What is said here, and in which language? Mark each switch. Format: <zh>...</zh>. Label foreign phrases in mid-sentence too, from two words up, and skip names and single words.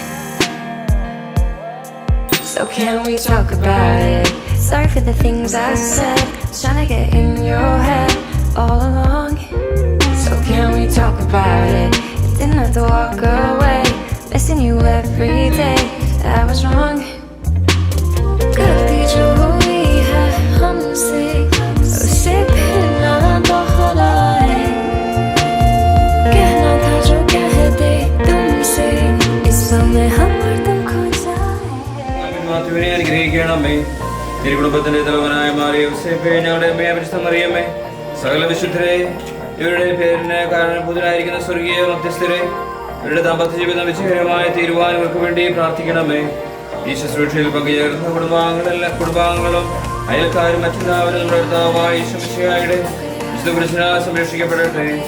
<en>So can we talk about it? Sorry for the things I said, trying to get in your head all along. So can we talk about it? You didn't have to walk away, missing you every day. I was wrong.</en> <hi>गलती जो हुई है हमसे उसे फिर ना दोहराए. कहना था जो कह दे तुमसे इस समय हम और तुम खो जाए.</hi> <ml>അനുഗ്രഹിക്കണമേ. ഈ കുടുംബത്തിന്റെ തലവനായ മാറിയ യോസേപ്പേ, ഞങ്ങളുടെ അമ്മയെ പരിശുദ്ധ മറിയമ്മേ, സകല വിശുദ്ധരെ, ഇവരുടെ പേരിന് കാരണഭൂതരായിരിക്കുന്ന സ്വർഗീയ മധ്യസ്ഥരെ, ഇവരുടെ ദാമ്പത്യ ജീവിതം വിജയകരമായി തീരുവാൻ ഇവർക്ക് വേണ്ടി പ്രാർത്ഥിക്കണമേ. ഈ ശുശ്രൂഷയിൽ പങ്കുചേർന്ന കുടുംബാംഗങ്ങളും അയൽക്കാരും മറ്റെല്ലാവരും നമ്മുടെ കർത്താവായ യേശു മിശിഹായുടെ വിശുദ്ധ കുരിശിനാൽ സംരക്ഷിക്കപ്പെടട്ടെ.</ml>